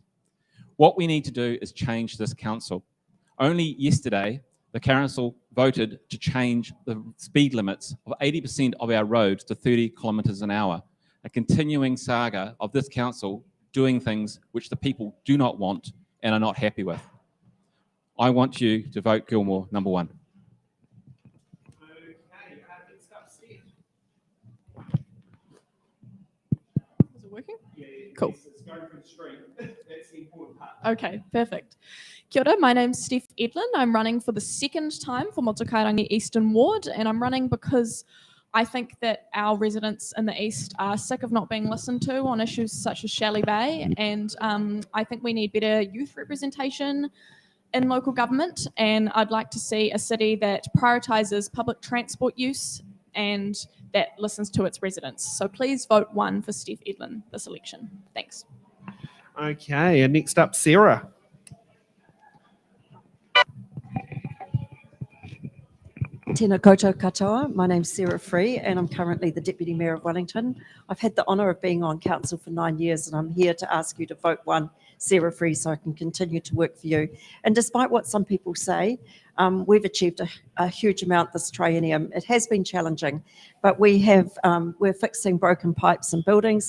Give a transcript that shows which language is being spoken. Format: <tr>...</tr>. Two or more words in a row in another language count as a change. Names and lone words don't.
<en>What we need to do is change this council. Only yesterday, the council voted to change the speed limits of 80% of our roads to 30 kilometres an hour, a continuing saga of this council doing things which the people do not want and are not happy with. I want you to vote Gilmore number 1. Is it working? Cool. That's the important part. Okay, perfect.</en> <mi>Kia ora,</mi> <en>my name's Steph Edlin. I'm running for the second time for Motu Kairangi Eastern Ward, and I'm running because I think that our residents in the East are sick of not being listened to on issues such as Shelley Bay, and I think we need better youth representation in local government, and I'd like to see a city that prioritises public transport use and that listens to its residents. So please vote 1 for Steph Edlin this election. Thanks. Okay, and next up, Sarah.</en> <mi>Tēnā koutou katoa.</mi> <en>My name's Sarah Free and I'm currently the Deputy Mayor of Wellington. I've had the honour of being on council for 9 years and I'm here to ask you to vote 1 Sarah Free so I can continue to work for you. And despite what some people say, we've achieved a huge amount this triennium. It has been challenging, but we're fixing broken pipes and buildings.</en>